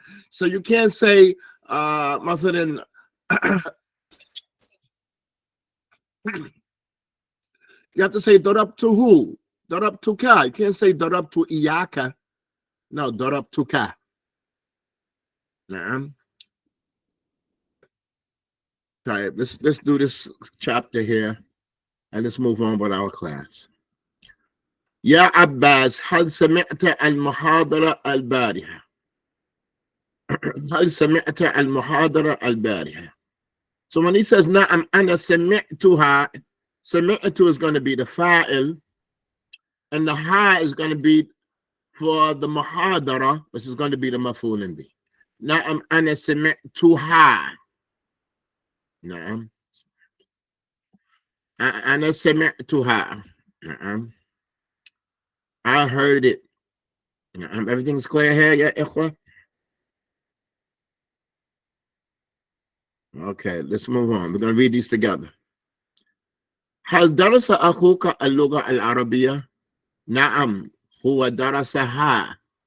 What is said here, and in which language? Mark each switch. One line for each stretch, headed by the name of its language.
English: So you can't say, مثلا, you have to say darabtu who, darabtu ka. You can't say darabtu iyaka. No, darabtu ka. Naam. Right, let's do this chapter here and let's move on with our class.
Arabic: يا عباس هل سمعت المحاضرة البارحة؟ هل سمعت المحاضرة البارحة?
English: So when he says
Arabic: نعم أنا سمعتها,
English: سمعت is going to be the fa'il and the ha is going to be for the muhadara, which is going to be the maf'ulun bi.
Arabic: نعم أنا سمعتها. نعم أنا سمعتها. نعم.
English: I heard it. Everything's clear here, yeah, ikhwa? Okay, let's move on. We're going to read these together.
Arabic: هل درس أخوك اللغة العربية؟ نعم هو درسها.